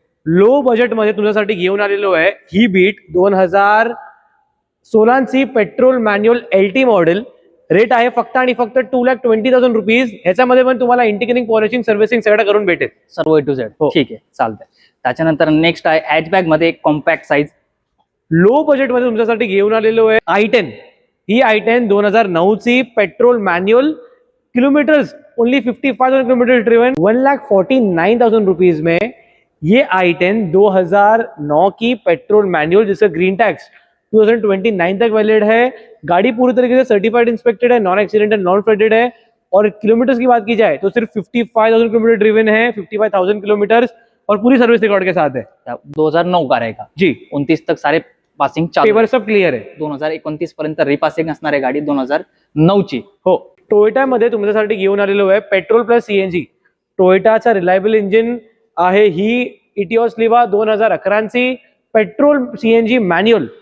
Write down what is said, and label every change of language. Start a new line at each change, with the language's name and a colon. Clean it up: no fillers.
Marathi: Low budget मध्ये तुमच्यासाठी घेऊन आलेलो आहे ही bit 2016ची petrol manual LT model. Rate आहे फक्त आणि फक्त 2,20,000 रुपीज. ह्याच्यामध्ये पण तुम्हाला इंटिग्रेटिंग पॉलिशिंग सर्व्हिसिंग सगळं करून भेटेल, सर्व A to Z. ठीक आहे, चालतंय. त्याच्यानंतर नेक्स्ट आहे हॅचबॅक मध्ये कॉम्पॅक्ट साईज. लो बजेट मध्ये तुमच्यासाठी घेऊन आलेलो आहे i10. ही i10 2009ची petrol manual, kilometres only 55,000 kilometre driven,
Hindi: 1,49,000 rupees में ये i10 2009 की पेट्रोल मैनुअल जिसका ग्रीन टैक्स 2029 तक वैलिड है. गाड़ी पूरी तरीके से सर्टिफाइड इंस्पेक्टेड है, नॉन एक्सीडेंटल नॉन फ्लडेड है. और किलोमीटर्स की बात की जाए तो सिर्फ 55,000 किलोमीटर ड्रिवन है, 55,000 किलोमीटर, और पूरी सर्विस रिकॉर्ड के साथ है. 2009 का रहेगा जी. 29 तक सारे पासिंग चालू, पेपर सब क्लियर है.
Marathi: 2029 पर्यंत रिपासिंग असणार आहे गाडी 2009 ची. हो. टोयोटा मध्ये तुमच्यासाठी घेऊन आलेलो आहे petrol plus CNG. टोयोटाचा reliable engine आहे ही इटिओस लिवा 2011ची पेट्रोल CNG मॅन्युअल.